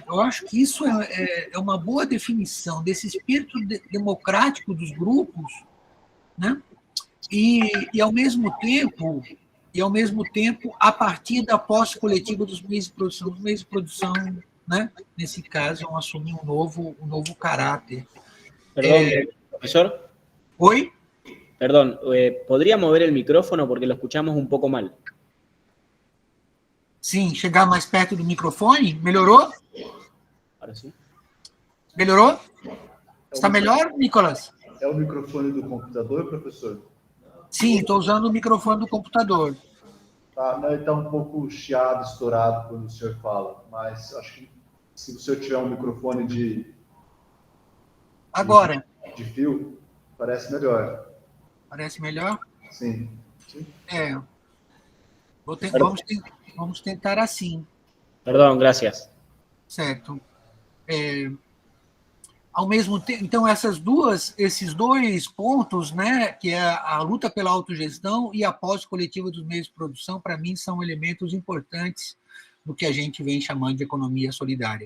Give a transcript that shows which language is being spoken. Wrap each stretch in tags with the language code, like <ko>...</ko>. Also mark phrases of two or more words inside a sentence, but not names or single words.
<pt>Eu acho que isso é uma boa definição desse espírito democrático dos grupos, né? E ao mesmo tempo, a partir da posse coletiva dos meios de produção. Os meios de produção, né, nesse caso, vão assumir um novo caráter.</pt> <es>Perdón, profesor.</es> <pt>Oi?</pt> <es>Perdón, ¿podría mover el micrófono porque lo escuchamos un poco mal?</es> <pt>Sim, chegar mais perto do microfone. Melhorou?</pt> <es>Ahora sí.</es> <pt>Melhorou? Está melhor, Nicolas? É o microfone do computador, professor? Sim, estou usando o microfone do computador. Tá, ele está um pouco chiado, estourado quando o senhor fala, mas acho que se o senhor tiver um microfone Agora. De fio, parece melhor. Parece melhor? Sim. Vamos tentar assim.</pt> <es>Perdón, gracias.</es> <pt>Certo. Ao mesmo tempo, então, esses dois pontos, né, que é a luta pela autogestão e a posse coletiva dos meios de produção, para mim, são elementos importantes do que a gente vem chamando de economia solidária.</pt>